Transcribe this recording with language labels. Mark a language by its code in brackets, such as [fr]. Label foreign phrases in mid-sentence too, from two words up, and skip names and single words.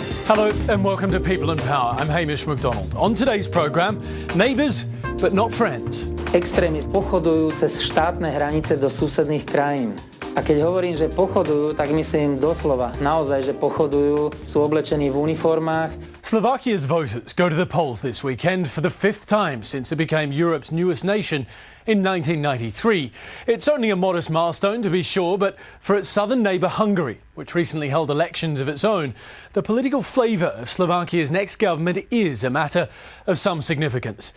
[en] Hello and welcome to People and Power. I'm Hamish McDonald. On today's programme, neighbours but not friends. [sk] Extrémisti pochodujú cez štátne hranice do susedných krajín. A keď hovorím, že pochodujú, tak myslím doslova, naozaj, že pochodujú, sú oblečení v uniformách. [en] Slovakia's voters go to the polls this weekend for the fifth time since it became Europe's newest nation in 1993. It's only a modest milestone, to be sure, but for its southern neighbour Hungary, which recently held elections of its own, the political flavour of Slovakia's next government is a matter of some significance.